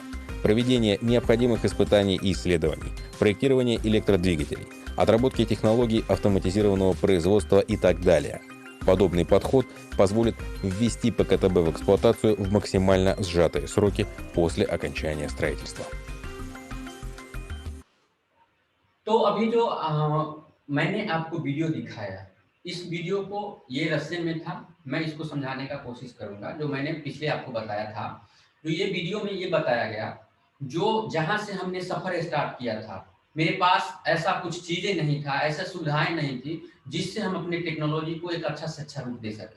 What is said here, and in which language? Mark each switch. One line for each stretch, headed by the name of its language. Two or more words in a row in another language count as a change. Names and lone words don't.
Russian: Проведение необходимых испытаний и исследований, проектирование электродвигателей, отработки технологий автоматизированного производства и так далее. Подобный подход позволит ввести ПКТБ в эксплуатацию в максимально сжатые сроки после окончания строительства.
Hindi: तो अभी जो मैंने आपको वीडियो दिखाया, इस वीडियो को ये रशियन में था, मैं इसको समझाने का कोशिश करूंगा। जो मैंने पिछले आपको बताया था, जो ये वीडियो में ये बताया गया, जो जहां से हमने सफर स्टार्ट किया था, मेरे पास ऐसा कुछ चीजें नहीं था, ऐसा सुविधाएं नहीं थी जिससे हम अपने टेक्नोलॉजी को एक अच्छा से अच्छा रूप दे सके।